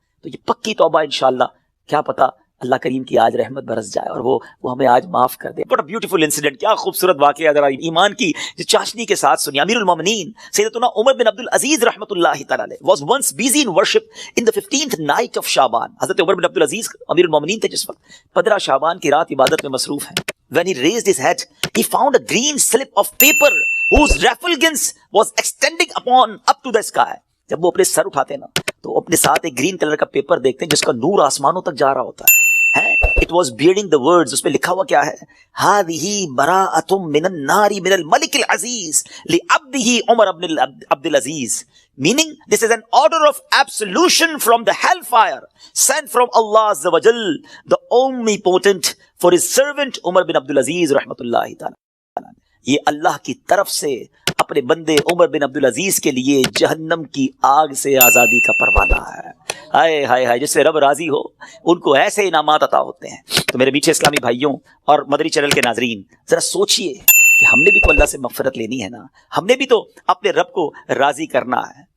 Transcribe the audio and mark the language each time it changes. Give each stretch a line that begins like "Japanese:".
Urdu: تو یہ پکی توبہ انشاءاللہ، کیا پتا اللہ کریم کی آج رحمت برس جائے اور وہ ہمیں آج معاف کر دے.
English: What a beautiful incident،
Urdu: کیا خوبصورت واقعہ ذرا ایمان کی چاشنی کے ساتھ سنی.
English: امیر المومنین سیدتنا عمر بن عبد العزیز رحمۃ اللہ تعالی علیہ was once busy in worship in the 15th night of شعبان.
Urdu: حضرت عمر بن عبد العزیز امیر المومنین تھے جس وقت 15 شعبان کی رات عبادت میں مصروف ہیں.
English: When he raised his head, he found a green slip of paper whose refulgence was extending up to the sky.
Urdu: جب وہ اپنے سر اٹھاتے نا تو اپنے ساتھ ایک گرین کلر کا پیپر دیکھتے ہیں جس کا نور آسمانوں تک جا رہا ہوتا ہے.
English: It was bearing the words،
Urdu: اس پہ لکھا ہوا کیا ہے؟
Arabic: هذه براءة من النار من الملك العزيز لعبده عمر بن عبد العزيز،
English: meaning this is an order of absolution from the hellfire sent from Allah Azza wa Jal, the omnipotent, for his servant عمر بن عبد العزیز رحمۃ اللہ تعالی.
Urdu: یہ اللہ کی طرف سے اپنے بندے عمر بن عبد العزیز کے لیے جہنم کی آگ سے آزادی کا پروانہ ہے. ہائے ہائے ہائے، جس سے رب راضی ہو ان کو ایسے انعامات عطا ہوتے ہیں. تو میرے میٹھے اسلامی بھائیوں اور مدری چینل کے ناظرین، ذرا سوچئے کہ ہم نے بھی تو اللہ سے مغفرت لینی ہے نا، ہم نے بھی تو اپنے رب کو راضی کرنا ہے.